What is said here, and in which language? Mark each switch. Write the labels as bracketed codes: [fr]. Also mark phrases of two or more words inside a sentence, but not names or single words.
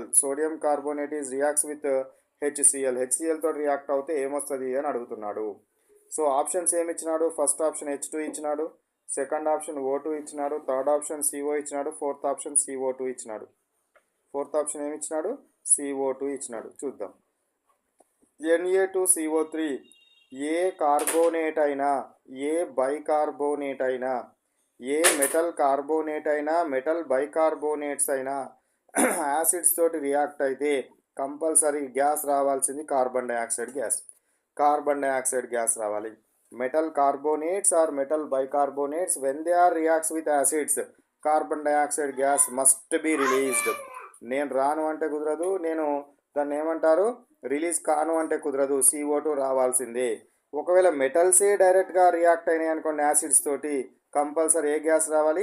[en] sodium carbonate is reacts with HCl [te] తో రియాక్ట్ అవుతే ఏమొస్తుంది అని అడుగుతున్నాడు. సో ఆప్షన్స్ ఏమి ఇచ్చినాడు? [en] first option [te] H2 ఇచ్చినాడు, [en] second option [te] O2 ఇచ్చినాడు, [en] third option [te] CO ఇచ్చినాడు, [en] fourth option [te] CO2 ఇచ్చినాడు. [en] fourth option [te] ఏమి ఇచ్చినాడు? CO2 ఇచ్చినాడు. చూద్దాం. Na2CO3 ఏ కార్బోనేట్ అయినా, ఏ బైకార్బోనేట్ అయినా, ఏ [en] metal carbonate [te] అయినా, [en] metal bicarbonates [te] అయినా యాసిడ్స్ తోటి రియాక్ట్ అయితే [en] compulsory gas [te] రావాల్సింది [en] carbon dioxide gas. carbon dioxide gas రావాలి. metal carbonates or metal bicarbonates when they are reacts with acids carbon dioxide gas must be released. [te] నేను రాను అంటే కుదరదు, నేను దాన్ని ఏమంటారు రిలీజ్ కాను అంటే కుదరదు, CO2 రావాల్సిందే. ఒకవేళ మెటల్సే డైరెక్ట్గా రియాక్ట్ అయినాయి అనుకోండి యాసిడ్స్ తోటి, కంపల్సరీ ఏ గ్యాస్ రావాలి?